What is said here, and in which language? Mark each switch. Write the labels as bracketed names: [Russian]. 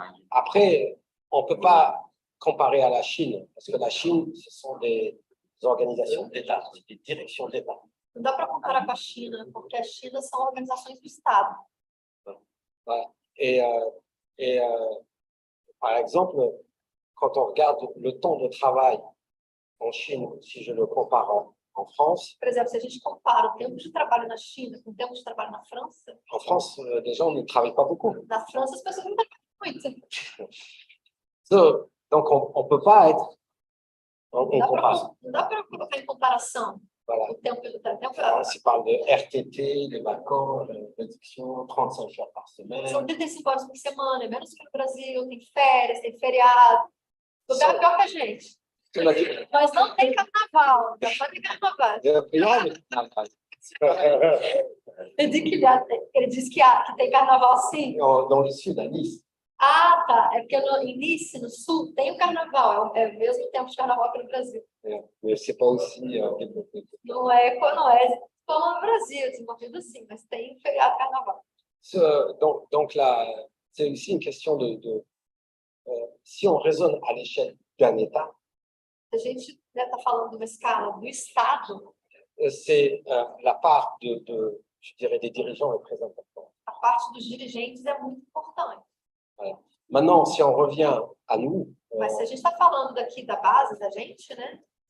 [French] Après, on ne peut pas comparer à la Chine, parce que la Chine, ce sont des organisations d'État, des directions d'État. [Portuguese] Não dá para comparar com a China, porque a China são organizações do Estado. [French] Voilà. Et par exemple, quand on regarde le temps de travail en Chine, si je le compare en France. [Portuguese] Por exemplo, se a gente compara o tempo de trabalho na China com o tempo de trabalho na França. [French] En France, les gens ne travaillent pas beaucoup. [Portuguese] Na França, as pessoas não trabalham muito. [French] So, donc, on ne peut pas être en comparaison. [Portuguese] Não dá para colocar em comparação. [French] Voilà. [Portuguese] O tempo de tempo. [French] On se parle de RTT, de vacances, de réduction, 35 heures par semaine. [Portuguese] São 35 horas por semana, é menos que no Brasil, tem férias, tem feriado. Lugar pior que a gente. Mas não tem carnaval, não tem carnaval. Ele disse que tem carnaval sim. [French] Dans le sud, à Nice. [Portuguese] Ah, tá. É porque em Nice, no sul, tem o carnaval. É o mesmo tempo de carnaval que no Brasil. [French] Mais c'est pas aussi développé. [Portuguese] Não é como no Brasil, desenvolvido assim, mas tem feriado de carnaval. [French] Donc là, c'est aussi une question si on raisonne à l'échelle d'un État. [Portuguese] A gente está falando de uma escala do Estado. [French] C'est la part je dirais, des dirigeants est très importante. [Portuguese] A parte dos dirigentes é muito importante. [French] Voilà. Maintenant, si on revient à nous. [Portuguese] Mas se a gente está falando daqui da base da gente, né?